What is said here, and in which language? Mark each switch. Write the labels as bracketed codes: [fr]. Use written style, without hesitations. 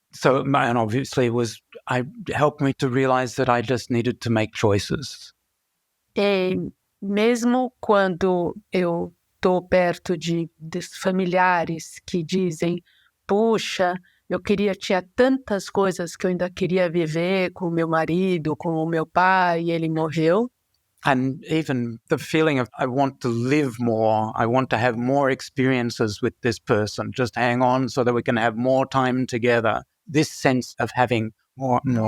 [en] So, and obviously it helped me to realize that I just needed to make choices. [pt] E mesmo quando eu estou perto de familiares que dizem, puxa, tinha tantas coisas que eu ainda queria viver com o meu marido, com o meu pai, e ele morreu. [en] And even the feeling of, I want to live more, I want to have more experiences with this person, just hang on so that we can have more time together. This sense of having more.